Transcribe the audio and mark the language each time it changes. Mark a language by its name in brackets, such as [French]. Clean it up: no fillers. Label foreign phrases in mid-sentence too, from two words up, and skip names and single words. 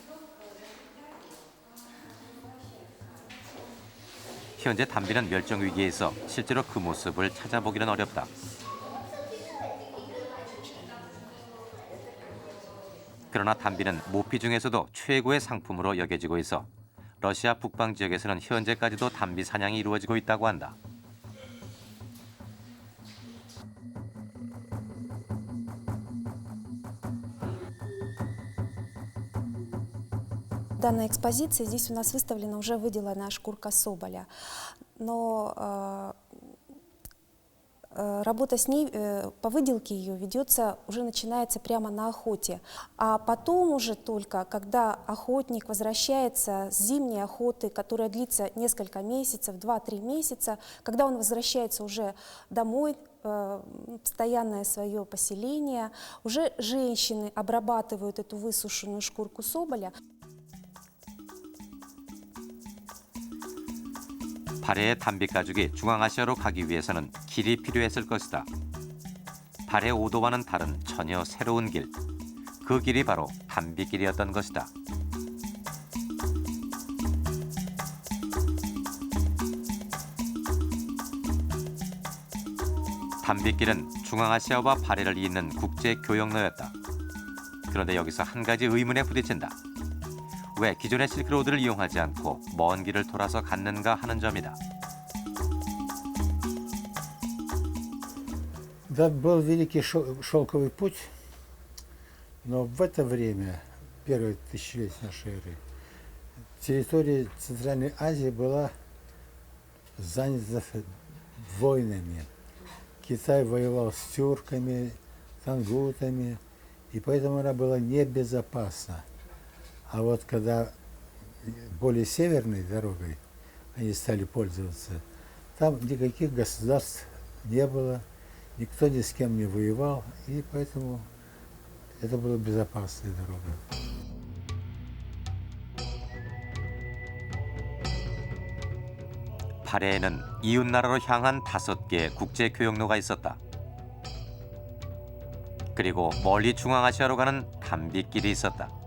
[Korean] 현재 담비는 멸종 위기에 있어 실제로 그 모습을 찾아보기는 어렵다. 그러나 담비는 모피 중에서도 최고의 상품으로 여겨지고 있어 러시아 북방 지역에서는 현재까지도 담비 사냥이 이루어지고 있다고 한다. [Russian] В данной экспозиции здесь у нас выставлена уже выделанная шкурка соболя, но работа с ней, по выделке ее ведется, уже начинается прямо на охоте. А потом уже только, когда охотник возвращается с зимней охоты, которая длится несколько месяцев, 2-3 месяца, когда он возвращается уже домой, постоянное свое поселение, уже женщины обрабатывают эту высушенную шкурку соболя. [Korean] 발해의 담비 가죽이 중앙아시아로 가기 위해서는 길이 필요했을 것이다. 발해 오도와는 다른 전혀 새로운 길. 그 길이 바로 담비길이었던 것이다. 담비길은 중앙아시아와 발해를 잇는 국제 교역로였다. 그런데 여기서 한 가지 의문에 부딪힌다. 왜 기존의 실크로드를 이용하지 않고 먼 길을 돌아서 갔는가 하는 점이다. [Russian] Да, был великий шелковый путь, но в это время, первое тысячелетие нашей эры, территория Центральной Азии была занята войнами. Китай воевал с тюрками, тангутами, и поэтому она была небезопасна. А вот когда более северной дорогой они стали пользоваться, там никаких государств не было, никто ни с кем не воевал, и поэтому это была безопасная дорога. [Korean] 발해에는 이웃나라로 향한 5개의 국제 교역로가 있었다. 그리고 멀리 중앙아시아로 가는 담비길이 있었다.